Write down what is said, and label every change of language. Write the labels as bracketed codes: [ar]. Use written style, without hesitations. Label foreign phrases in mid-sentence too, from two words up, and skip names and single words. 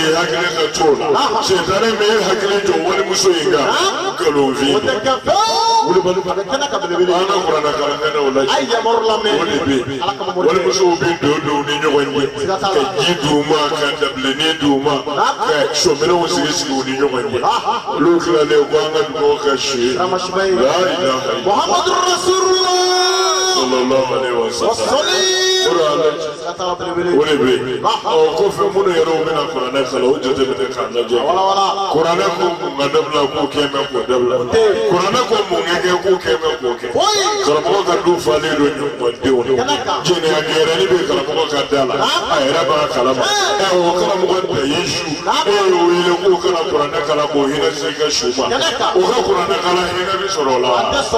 [bm] hakili ka to la sɛtanɛ min ye hakili jɔ walimuso in kan nkalonfin wulibali an ka kuranɛ kalankɛnɛw lajɛ o de bɛ yen walimusow bɛ don ni ɲɔgɔn ye ka ji d'u ma ka dabilenni d'u ma ka sɔminɛw sigi u ni ɲɔgɔn ye olu tilalen ko an ka dugawu kɛ su ye [ar] لا إله إلا الله محمد رسول الله صلى الله عليه وسلم [bm] o de bɛ yen kɔfɛ minnu yɛrɛ bɛna kuranɛ kalan o jateminɛ k'a lajɛ kuranɛ ko mun ka dabila k'o kɛ mɛ k'o dabila kuranɛ ko mun kɛ k'o kɛ mɛ k'o kɛ karamɔgɔ ka du falen don ɲɔgɔndenw na jɛnɛya gɛrɛni bɛ karamɔgɔ ka da la a yɛrɛ b'a kalama o karamɔgɔ da ye su e y'o wele k'o kana kuranɛ kalan k'o hinɛ se ka su ma o ka kuranɛ kalan hinɛ bɛ sɔrɔ o la wa